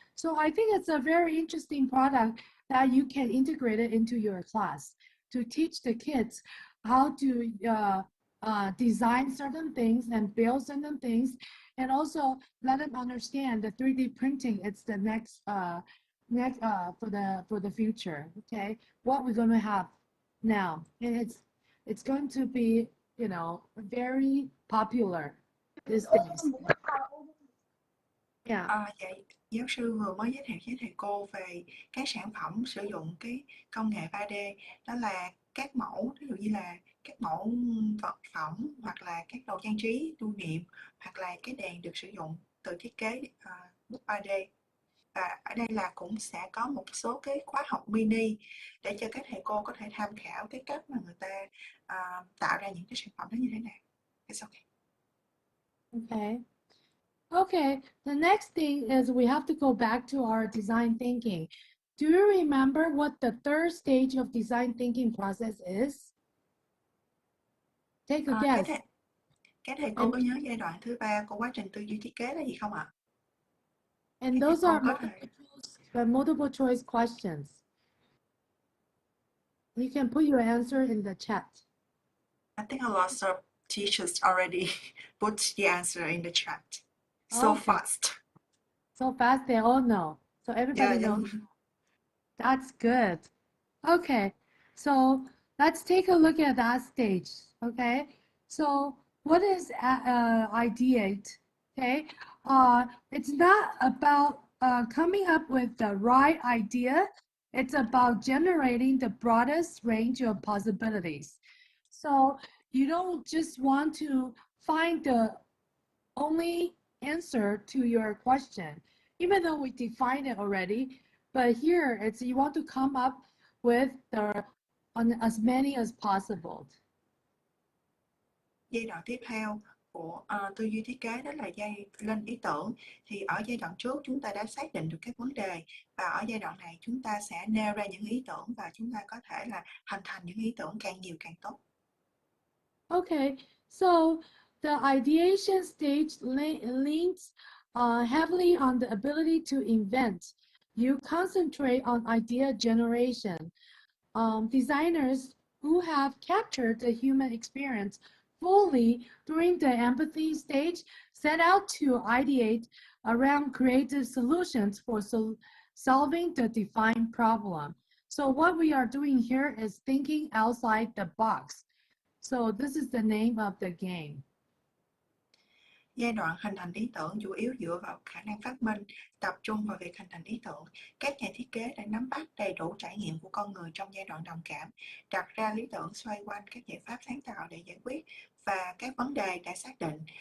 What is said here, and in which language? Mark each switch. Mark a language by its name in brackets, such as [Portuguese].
[English] So I think it's a very interesting product that you can integrate it into your class to teach the kids how to design certain things and build certain things, and also let them understand the 3D printing. It's the next for the future. Okay, what we're going to have now, and it's going to be very popular these days. Yeah. [Vietnamese] Dạ, giáo sư vừa mới giới thiệu với thầy cô về các sản phẩm sử dụng cái công nghệ 3D, đó là các mẫu, ví dụ như là các mẫu vật phẩm hoặc là các đồ trang trí lưu niệm, hoặc là cái đèn được sử dụng từ thiết kế bút 3D. Và ở đây là cũng sẽ có một số cái khóa học mini để cho các thầy cô có thể tham khảo cái cách mà người ta tạo ra những cái sản phẩm đó như thế nào. [English] It's okay. Okay. Okay, the next thing is we have to go back to our design thinking. Do you remember what the third stage of design thinking process is? Take a guess. [Vietnamese] Các thầy cô có nhớ giai đoạn thứ ba của quá trình tư duy thiết kế là gì không ạ? [English] And those are multiple choice questions. You can put your answer in the chat. I think a lot of teachers already put the answer in the chat. So fast. So fast, they all know. So everybody knows. That's good. Okay, so let's take a look at that stage. Okay, so what is ideate? Okay, it's not about coming up with the right idea. It's about generating the broadest range of possibilities. So you don't just want to find the only answer to your question, even though we defined it already. But here it's you want to come up with as many as possible. [Vietnamese] Giai đoạn tiếp theo của tư duy thiết kế đó là lên ý tưởng. Thì ở giai đoạn trước chúng ta đã xác định được các vấn đề, và ở giai đoạn này chúng ta sẽ nêu ra những ý tưởng và chúng ta có thể là hình thành những ý tưởng càng nhiều càng tốt. [English] Okay, so the ideation stage leans heavily on the ability to invent. You concentrate on idea generation. Designers who have captured the human experience fully during the empathy stage set out to ideate around creative solutions for solving the defined problem. So what we are doing here is thinking outside the box. So this is the name of the game. [Vietnamese] Giai đoạn hình thành ý tưởng chủ yếu dựa vào khả năng phát minh, tập trung vào việc hình thành ý tưởng. Các nhà thiết kế đã nắm bắt đầy đủ trải nghiệm của con người trong giai đoạn đồng cảm, đặt ra lý tưởng xoay quanh các giải pháp sáng tạo để giải quyết và các vấn đề đã xác định.